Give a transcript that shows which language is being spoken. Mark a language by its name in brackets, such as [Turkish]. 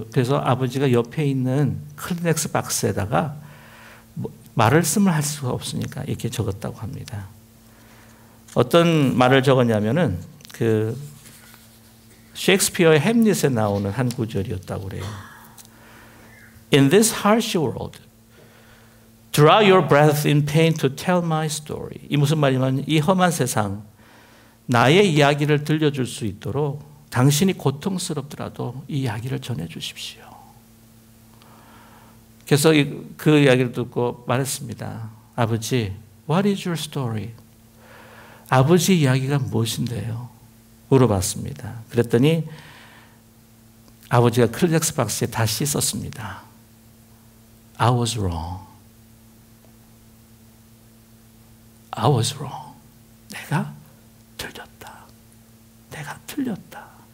[Korean] 그래서 아버지가 옆에 있는 클리넥스 박스에다가 말씀을 할 수가 없으니까 이렇게 적었다고 합니다. 어떤 말을 적었냐면은 그 셰익스피어의 햄릿에 나오는 한 구절이었다고 그래요. [English] In this harsh world, draw your breath in pain to tell my story. [Korean] 이 무슨 말이냐면 이 험한 세상 나의 이야기를 들려줄 수 있도록 당신이 고통스럽더라도 이 이야기를 전해주십시오. 그래서 그 이야기를 듣고 말했습니다. 아버지, [English] what is your story? [Korean] 아버지 이야기가 무엇인데요? 물어봤습니다. 그랬더니 아버지가 클렉스 박스에 다시 썼습니다. [English] I was wrong. I was wrong. [Korean] 내가 틀렸다. 내가 틀렸다.